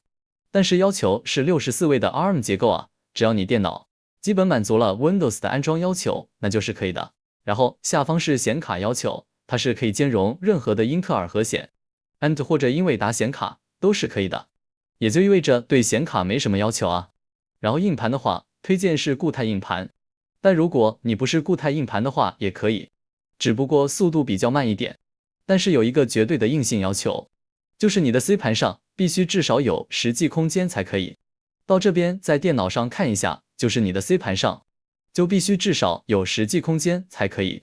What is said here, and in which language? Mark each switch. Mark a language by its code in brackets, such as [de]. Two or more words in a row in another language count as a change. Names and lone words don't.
[zh] 但是要求是64位的 ARM 結構啊，只要你電腦基本滿足了 Windows 的安裝要求，那就是可以的。然後下方是顯卡要求，它是可以兼容任何的英特爾核顯、AMD 或者英偉達顯卡都是可以的，也就意味着對顯卡没什麼要求啊。然後硬盤的話，推薦是固態硬盤，但如果你不是固態硬盤的話也可以，只不過速度比較慢一點。但是有一個絕對的硬性要求，就是你的 C 盤上必須至少有10G空間才可以。到這邊在電腦上看一下，就是你的 C 盤上就必須至少有10G空間才可以。